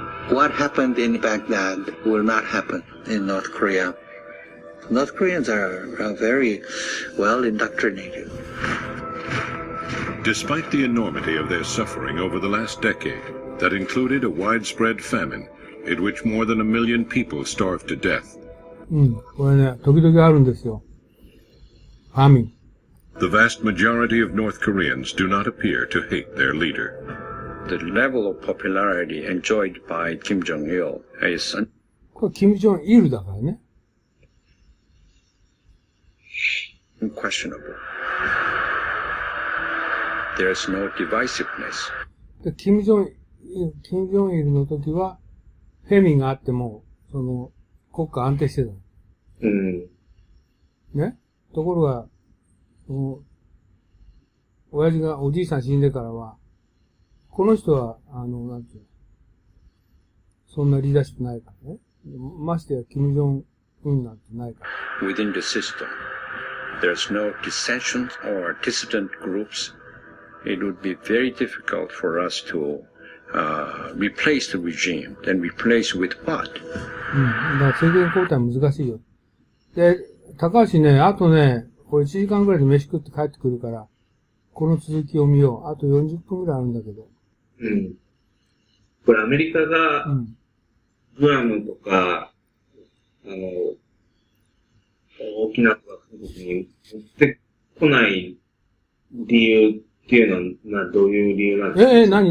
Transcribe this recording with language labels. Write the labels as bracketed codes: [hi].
[en] What happened in Baghdad will not happen in North Korea. North Koreans are very well indoctrinated. Despite the enormity of their suffering over the last decade, that included a widespread famine, in which more than 1 million people starved to death. [ja] これね、時々あるんですよ。ファミン。 [en] The vast majority of North Koreans do not appear to hate their leader. The level of popularity enjoyed by Kim Jong-il is [ja] これ、キム・ジョンイルだからね。 [en] unquestionable. There is no divisiveness. [ja] でキム・ジョンイルの時は、フェミンがあっても、国家安定してた。ね。ところが、親父が、おじいさん死んでからは、この人は、なんていうの、そんなリーダーシップないからね。ましてや、キム・ジョンなんてないから。 [en] Within the system, there's no dissensions or dissident groups. It would be very difficult for us to replace the regime. Then replace with what? [ja] だから政権交代難しいよ。で、高橋ね、あとね、これ1時間ぐらいで飯食って帰ってくるから、この続きを見よう。あと40分ぐらいあるんだけど。これアメリカが、グアムとか、沖縄とか韓国に持ってこない理由っていうのは、どういう理由なんですか？